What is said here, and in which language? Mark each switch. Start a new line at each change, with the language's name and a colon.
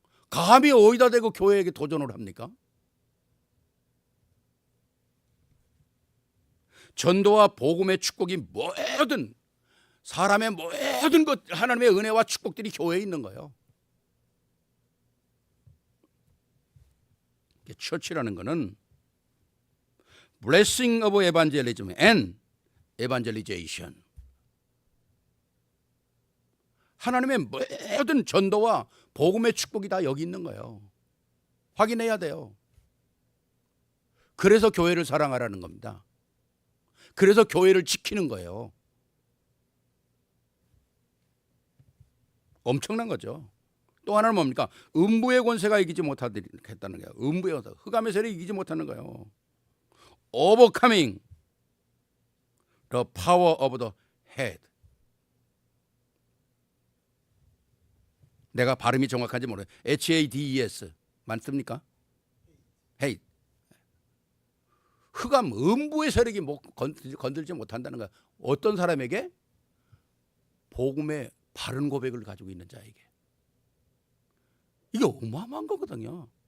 Korean: 감히 어디다 대고 교회에게 도전을 합니까? 전도와 복음의 축복이 모든 사람의 모든 것 하나님의 은혜와 축복들이 교회에 있는 거예요. 처치라는 것은
English: blessing of evangelism and evangelization.
Korean: 하나님의 모든 전도와 복음의 축복이 다 여기 있는 거예요. 확인해야 돼요. 그래서 교회를 사랑하라는 겁니다. 그래서 교회를 지키는 거예요. 엄청난 거죠. 또 하나는 뭡니까? 음부의 권세가 이기지 못하겠다는 거예요. 음부의 권세, 흑암의 세력이 이기지 못하는 거예요.
English: Overcoming the power of the head.
Korean: 내가 발음이 정확한지 모르겠어요.
English: HADES
Korean: 맞습니까?
English: hate.
Korean: 흑암, 음부의 세력이 건들지 못한다는 거야. 어떤 사람에게? 복음의 바른 고백을 가지고 있는 자에게. 이게 어마어마한 거거든요.